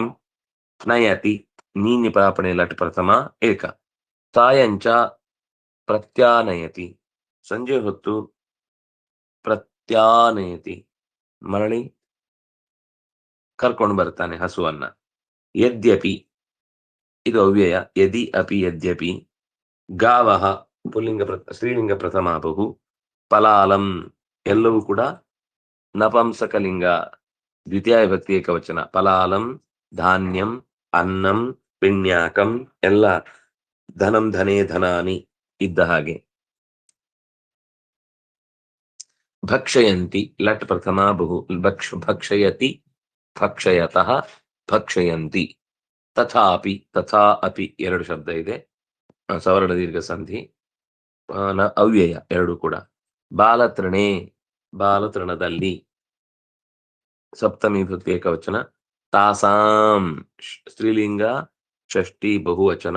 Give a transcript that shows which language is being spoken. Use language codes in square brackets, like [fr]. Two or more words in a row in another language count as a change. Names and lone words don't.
[sa] ನಯತಿ ನೀನ್ಯ ಪ್ರಾಪಣೆ ಲಟ್ ಪ್ರಥಮ ಏಕ. ಸಾಯಂಚ ಪ್ರತ್ಯಾನಯತಿ [kn] ಸಂಜೆ ಹೊತ್ತು ಪ್ರತ್ಯಾನಯತಿ ಮರಳಿ ಕರ್ಕೊಂಡು ಬರ್ತಾನೆ ಹಸುವನ್ನ. ಯದ್ಯಪಿ ಇದು ಅವ್ಯಯ, [sa] ಯದಿ ಅಪಿ ಯದ್ಯಪಿ. [kn] ಗಾವಹ ಪುಲ್ಲಿಂಗ ಸ್ತ್ರೀಲಿಂಗ ಪ್ರಥಮ ಬಹು. ಪಲಾಲಂ ಎಲ್ಲವೂ ಕೂಡ ನಪಂಸಕಲಿಂಗ ದ್ವಿತೀಯ ವಿಭಕ್ತಿ ಏಕವಚನ. [sa] ಪಲಾಲಂ ಧಾನ್ಯಂ ಅನ್ನಂ ಪಿಣ್ಯಾಕಂ ಎಲ್ಲ ಧನಂ ಧನೇ ಧನಾನಿ [kn] ಇದ್ದ ಹಾಗೆ. [sa] ಭಕ್ಷಯಂತಿ ಲಟ್ ಪ್ರಥಮ ಬಹು ಭಕ್ಷಯತಿ ಭಕ್ಷಯತಃ ಭಕ್ಷಯಂತಿ. ತಥಾಪಿ ತಥಾ ಅಪಿ [kn] ಎರಡು ಶಬ್ದ ಇದೆ, ಸವರ್ಣ ದೀರ್ಘ ಸಂಧಿ, ಅವ್ಯಯ ಎರಡು ಕೂಡ. ಬಾಲತೃಣೆ ಬಾಲತೃಣದಲ್ಲಿ ಸಪ್ತಮಿ ವಿಭಕ್ತಿ ಏಕವಚನ. ತಾಸಾಂ ಸ್ತ್ರೀಲಿಂಗ ಷಷ್ಠಿ ಬಹುವಚನ.